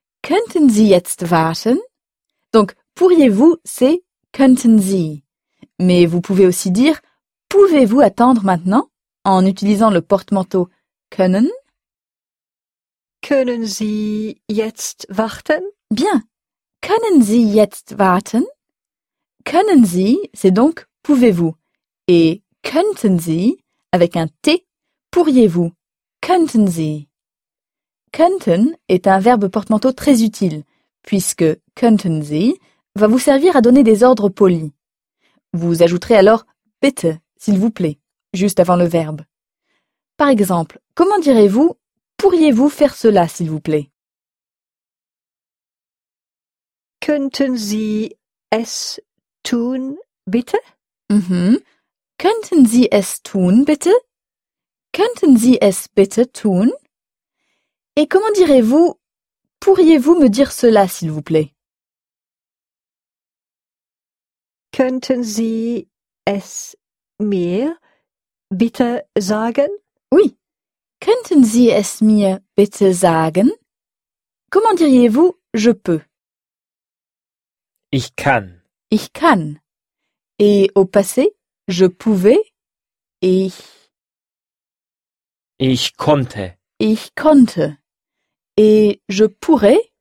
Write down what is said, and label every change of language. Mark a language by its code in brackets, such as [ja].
[de] Könnten Sie jetzt warten? [fr] Donc, pourriez-vous, c'est [de] könnten Sie. [fr] Mais vous pouvez aussi dire pouvez-vous attendre maintenant en utilisant le porte-manteau können? [de] Können Sie jetzt warten? [fr] Bien. [de] Können Sie jetzt warten? Können Sie, [fr] c'est donc pouvez-vous. Et könnten Sie, avec un T, pourriez-vous. [de] Könnten Sie. [fr] Könnten est un verbe porte-manteau très utile, puisque [de] könnten Sie [fr] va vous servir à donner des ordres polis. Vous ajouterez alors bitte, s'il vous plaît, juste avant le verbe. Par exemple, comment direz-vous pourriez-vous faire cela, s'il vous plaît? [de] Könnten Sie es tun, bitte? Könnten Sie es tun, bitte? Könnten Sie es bitte tun? [fr] Et comment direz-vous pourriez-vous me dire cela, s'il vous plaît? [de] Könnten Sie es mir bitte sagen? [fr] Oui. [de] Könnten Sie es mir bitte sagen? [fr] Comment diriez-vous je peux? [de] Ich kann. Ich kann. [fr] Et au passé, je pouvais? [de] Ich konnte. Ich konnte. [fr] Et je pourrais?